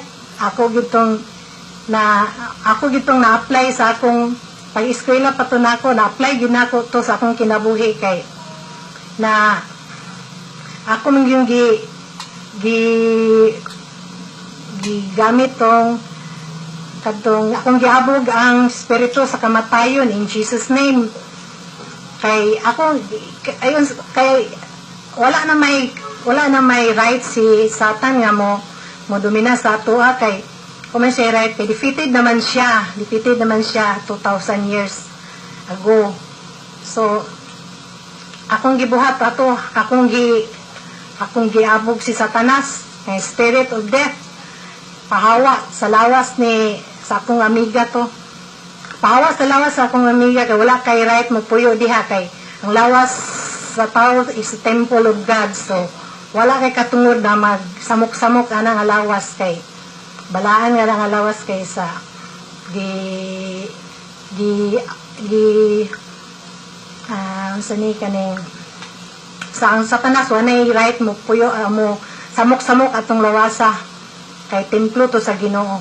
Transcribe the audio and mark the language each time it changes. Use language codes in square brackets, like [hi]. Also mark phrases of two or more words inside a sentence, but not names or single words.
[ceb] Ako gitong na-apply sa akong pag-eskwela pa to nako, na-apply gyud nako to sa akong kinabuhi kay na ako man yung gamit tong kadtong akong giabog ang spirito sa kamatayon [en] in Jesus name. [ceb] Kay ako ayon kay wala na may right si Satan nga mo domina sa atoa kay kung may siya right kay defeated naman siya [en] 2,000 years ago. [ceb] So akong gibuhat ato, akong giabog si Satanas kay [en] spirit of death. [ceb] Pahawa sa lawas sa akong amiga to. Pahawa sa lawas sa akong amiga kay wala kay right mo puyo diha kay ang lawas sa tao [en] is a temple of God. [ceb] So wala kay katungod na magsamok-samok ana nga lawas kay balaan nga nga lawas kay sa sani kaning sa ang Satanas wala right mo puyo mo samok-samok atong lawasa kay templo to sa Ginoo.